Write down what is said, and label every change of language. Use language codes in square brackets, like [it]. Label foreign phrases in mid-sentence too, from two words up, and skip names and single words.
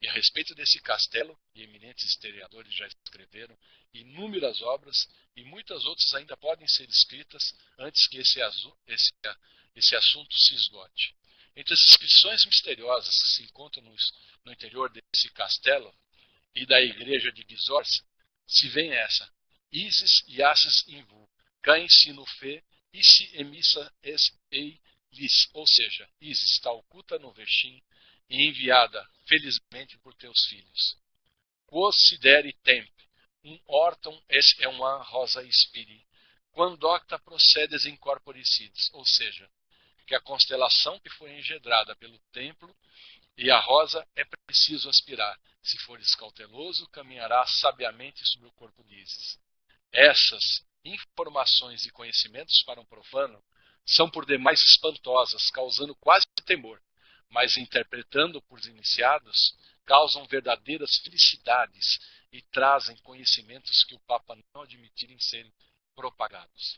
[pt] E a respeito desse castelo, e eminentes historiadores já escreveram inúmeras obras, e muitas outras ainda podem ser escritas antes que esse assunto se esgote. Entre as inscrições misteriosas que se encontram no interior desse castelo e da igreja de Gisors, se vê essa: [la] Isis Iassis Invu, Cain Sinu Fe, Isi Emissa Es Ei Lis, [pt] ou seja, Isis está oculta no Vexim e enviada, felizmente, por teus filhos. [la] Quos sideri temp, um ortum es uma rosa spiri, quando octa procedes in corpore sidis, [pt] ou seja, que a constelação que foi engendrada pelo templo e a rosa é preciso aspirar. Se fores cauteloso, caminharás sabiamente sobre o corpo de Isis. Essas informações e conhecimentos para um profano são por demais espantosas, causando quase temor, mas interpretando por iniciados, causam verdadeiras felicidades e trazem conhecimentos que o Papa não admitirem serem propagados.